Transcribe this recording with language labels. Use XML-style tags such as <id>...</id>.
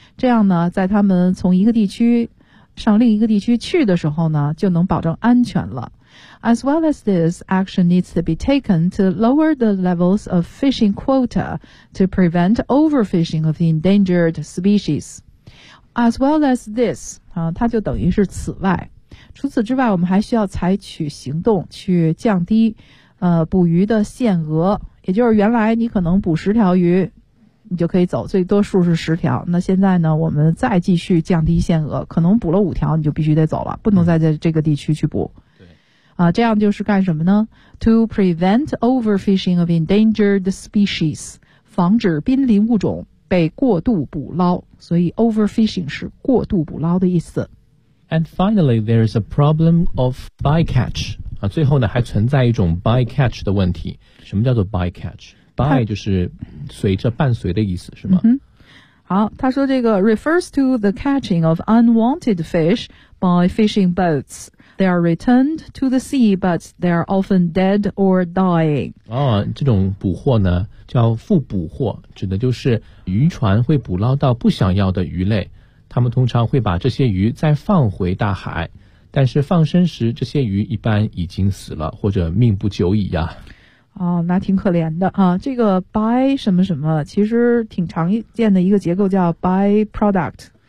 <zh>这样呢，在他们从一个地区上另一个地区去的时候呢，就能保证安全了。</zh> <en>As well as this, action needs to be taken to lower the levels of fishing quota to prevent overfishing of the endangered species. As well as this,</en> <zh>它就等于是此外。除此之外，我们还需要采取行动去降低捕鱼的限额，也就是原来你可能捕十条鱼你就可以走，最多数是十条，那现在呢我们再继续降低限额，可能捕了五条你就必须得走了，不能再在这个地区去捕。这样就是干什么呢？</zh> <en>To prevent overfishing of endangered species，</en> <zh>防止濒临物种被过度捕捞，所以 overfishing 是过度捕捞的意思。</zh> <en>And finally there is a problem of bycatch</en> <zh>最后呢还存在一种 bycatch 的问题。什么叫做 bycatch？ by 就是随着伴随的意思是吗？好，他说这个</zh> <en>refers to the catching of unwanted fish by fishing boats. They are returned to the sea, but they are often dead or dying.</en> <zh>这种捕获呢叫复捕获，指的就是渔船会捕捞到不想要的鱼类，他们通常会把这些鱼再放回大海，但是放生时这些鱼一般已经死了或者命不久矣呀。那挺可怜的这个 by 什么什么其实挺常见的一个结构叫 by product，</zh>